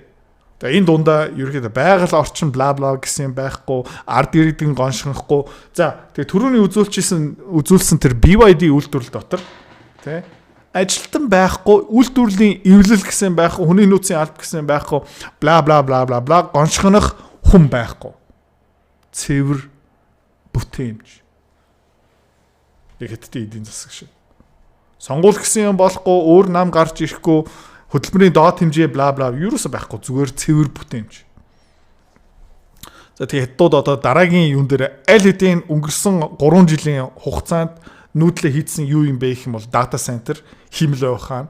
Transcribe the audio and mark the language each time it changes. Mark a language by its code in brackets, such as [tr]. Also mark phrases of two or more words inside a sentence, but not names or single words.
[mn] Тэгээ энэ дундаа ерөөхдөө байгаль орчин бла бла гэсэн юм байхгүй, ард иргэдийн гоншихахгүй. За тэгээ түрүүний үзүүлсэн тэр BYD үйлдвэрлэл дотор ажилтан байхгүй, үйлдвэрлэлийн эвлэл гэсэн байхгүй, хүний нөөцийн алба гэсэн байхгүй, бла бла бла бла бла гоншихнах хүн байхгүй. Цэвэр бүтээмж. Яг хэдтэй эдийн засаг шиг. Сонгуул гэсэн юм болохгүй, өөр нам гарч ирэхгүй, хөтөлбөрийн доод хэмжээ бла бла юусоо байхгүй, зүгээр цэвэр бүтээмж. За тэгээ Хятадууд одоо дараагийн юун дээр аль хэдийн өнгөрсөн 3 жилийн хугацаанд нүүдлээ хийдсэн юу юм бэ гэх юм бол дата центр, хиймэл ухаан.